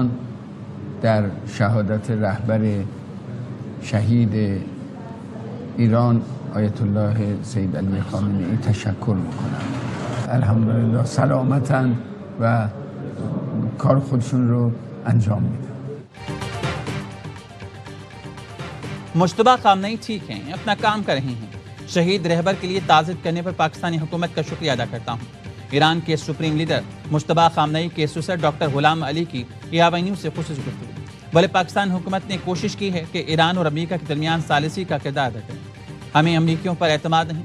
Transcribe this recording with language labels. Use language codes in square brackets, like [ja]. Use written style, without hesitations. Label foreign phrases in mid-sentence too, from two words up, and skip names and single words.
[fa] در شهادت رهبر شهید ایران آیت الله سید علی خامنه‌ای تشکر میکنم. الحمدلله سلامتن و کار خودشون رو انجام میدن. [ur] مجتبیٰ خامنئی ٹھیک ہیں، اپنا کام کر رہے ہیں۔ شہید رہبر کے لیے تعزیت کرنے پر پاکستانی حکومت کا شکریہ ادا کرتا ہوں۔ ایران کے سپریم لیڈر مجتبیٰ خامنئی کے سسر ڈاکٹر غلام علی کی AVI نیوز سے خصوصی گفتگو۔ بھلے پاکستان حکومت نے کوشش کی ہے کہ ایران اور امریکہ کے درمیان ثالثی کا کردار ادا کرے، ہمیں امریکیوں پر اعتماد نہیں۔